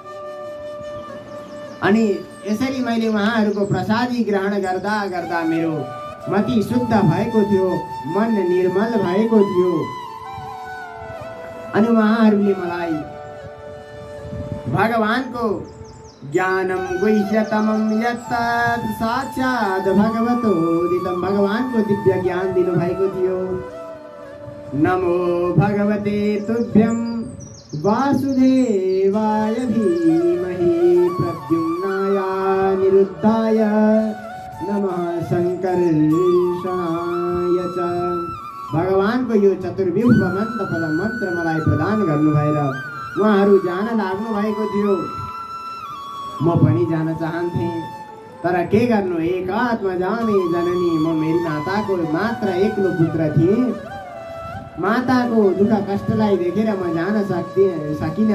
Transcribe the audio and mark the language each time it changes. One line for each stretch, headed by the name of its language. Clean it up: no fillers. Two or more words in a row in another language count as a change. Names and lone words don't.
Nepali: अनि यसरी मैले उहाँहरूको प्रसादी ग्रहण गर्दा गर्दा मेरो मति शुद्ध भएको थियो, मन निर्मल भएको थियो। अनि उहाँहरूले मलाई भगवानको
Sanskrit: ज्ञानम गुह्यतमं यत्तत् साक्षात् भगवतोदितं,
Nepali: भगवानको दिव्य ज्ञान दिनुभएको थियो।
Sanskrit: नमो भगवते तुभ्यं वासुदेवाय धीमहि प्रद्युम्नाय निरुद्धाय नमः शङ्कर्षणाय च।
Nepali: भगवानको यो चतुर्व्यूह मन्त्र पद मन्त्र मलाई प्रदान गर्नु भएर उहाँहरू जान लाग्नु भएको थियो। म पनि जान चाहन्थे, तर के गर्नु, एकात्म जाने जननी। म मेरी माताको मात्र एक्लो पुत्र थिएँ। माताको दुःख कष्टलाई देखेर म जान सकिनँ।